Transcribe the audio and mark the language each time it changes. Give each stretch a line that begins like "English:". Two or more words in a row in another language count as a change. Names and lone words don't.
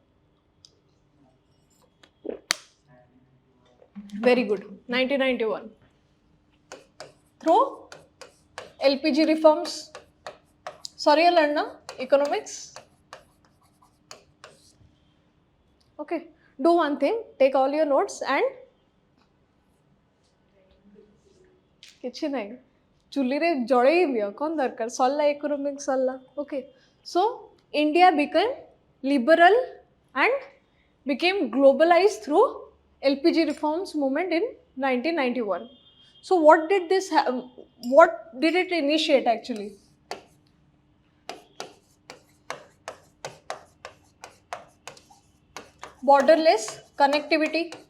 English: Very good. 1991. Through LPG reforms. Sorry, I'll learn now. Economics. Okay. Do one thing. Take all your notes and
Odia: କିଛି ନାହିଁ ଚୁଲିରେ ଜଳେଇବି କ'ଣ ଦରକାର ସରିଲା economics ସରିଲା.
English: Okay. So India became liberal and became globalized through LPG reforms movement in 1991. So what did it initiate actually? Borderless connectivity.